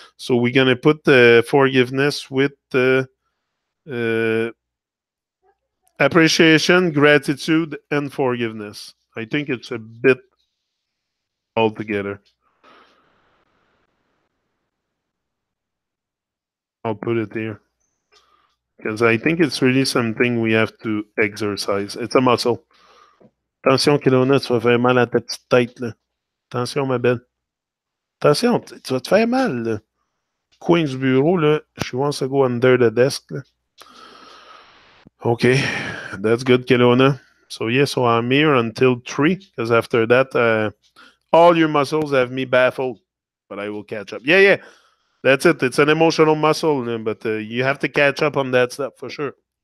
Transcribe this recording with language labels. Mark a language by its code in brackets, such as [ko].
[en] So we're going to put forgiveness with uh, appreciation, gratitude, and forgiveness. I think it's a bit all together. I'll put it here because I think it's really something we have to exercise. It's a muscle. [fr] Attention, Kelowna, tu vas faire mal à ta petite tête. Là. Attention, ma belle. Attention, tu vas te faire mal. Là. Coin du bureau, là. [en] She wants to go under the desk. Là. Okay, that's good, Kelowna. So, yeah, so I'm here until 3 because after that, all your muscles have me baffled. But I will catch up. Yeah, yeah. That's it. It's an emotional muscle, but you have to catch up on that stuff for sure.